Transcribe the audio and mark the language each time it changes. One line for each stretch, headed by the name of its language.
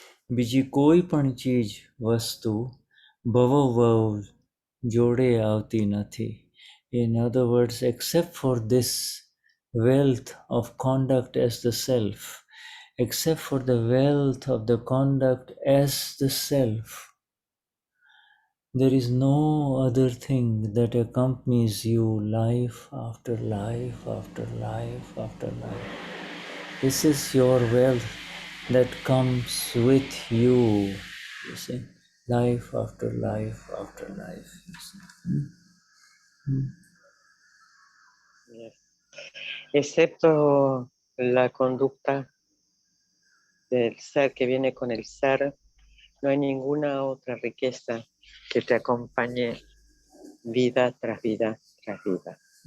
Gujarati: બીજી કોઈ પણ ચીજ વસ્તુ ભવોભવ જોડે આવતી નથી.
English: In other words, except for this wealth of conduct as the self, except for the wealth of the conduct as the self, there is no other thing that accompanies you life after life after life after life. This is your wealth that comes with you, you see, life after life after life. You see. Yes.
Spanish: Excepto la conducta del ser que viene con el ser, no hay ninguna otra riqueza que te acompañe vida tras vida tras vida.